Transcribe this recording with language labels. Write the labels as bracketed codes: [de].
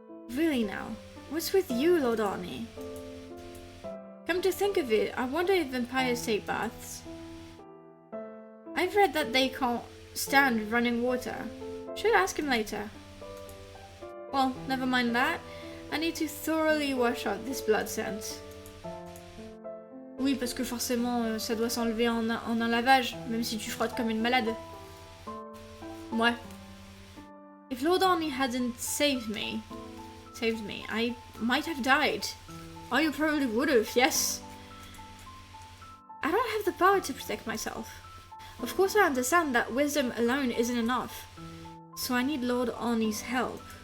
[en] Really now, what's with you, Lord Arne? Come to think of it, I wonder if vampires take baths. I've read that they can't stand running water. Should ask him later. Well, never mind that. I need to thoroughly wash out this blood scent. [fr] Oui, parce que forcément, ça doit s'enlever en un lavage, même si tu frottes comme une malade. Ouais. [en] If Lord Arne hadn't saved me, I might have died. Oh, you probably would've, yes. I don't have the power to protect myself. Of course I understand that wisdom alone isn't enough. So I need Lord Arne's help.